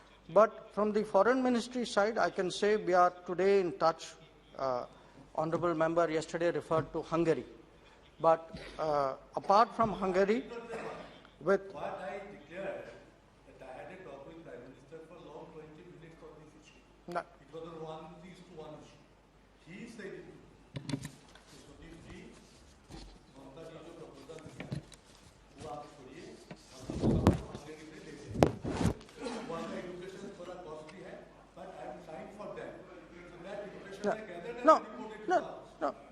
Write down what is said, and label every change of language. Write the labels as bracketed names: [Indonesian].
[English] But from the foreign ministry side, I can say we are today in touch. Honorable member yesterday referred to Hungary. But apart from Hungary, with what I declared that I had a talk with Prime Minister for long 20 minutes on this issue. No. It was a 1:1 issue. He said it. [Hindi] Satish ji, Mamta ji जो proposal दिया है, वो आप छोड़िए, Hungary से लेते हैं. [English] One education [Hindi] थोड़ा [English] costly है, but I am signed for that. So that education I gathered and